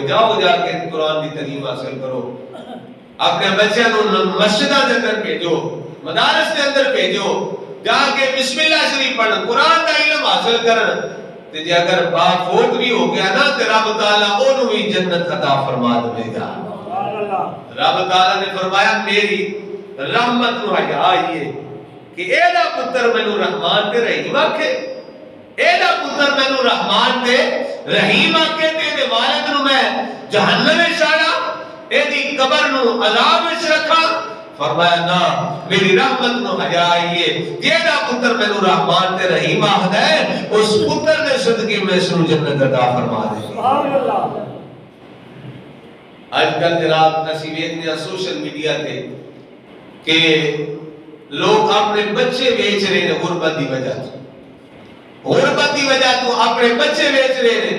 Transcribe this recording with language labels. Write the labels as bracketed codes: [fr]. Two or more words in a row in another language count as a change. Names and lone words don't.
[ur] جاؤ جا کے قرآن کی تعلیم حاصل کرو. [pa] اپنے بچے نو مسجداں دے اندر بھیجو, مدارس دے اندر بھیجو, جا کے بسم اللہ شریف پڑھن, قرآن دا علم حاصل کرن. تے جے اگر باپ فوت بھی ہو گیا نا تے رب تعالیٰ اونوں بھی جنت عطا فرما دے گا. رب تعالیٰ نے فرمایا میری رحمت نو حیا آئیے کہ اے دا پتر مینوں رحمان تے رحیم آکھے, اے دا پتر مینوں رحمان تے رحیم آکھے تے دے والد نو میں جہنم وچ ڈالا, اے دی قبر نو عذاب وچ رکھا. فرمایا نا میری رحمت نو حیا آئیے, جیڑا پتر مینوں رحمان تے رحیم آکھدا ہے اس پتر دے صدقے میں اس نو جنت عطا فرما دے. سبحان اللہ. آج کل جناب اسی ویکھنے ہیں [en] social media [pa] تے کہ لوگ اپنے بچے بیچ رہے ہیں غربت دی وجہ سے, غربت دی وجہ تو اپنے بچے بیچ رہے ہیں.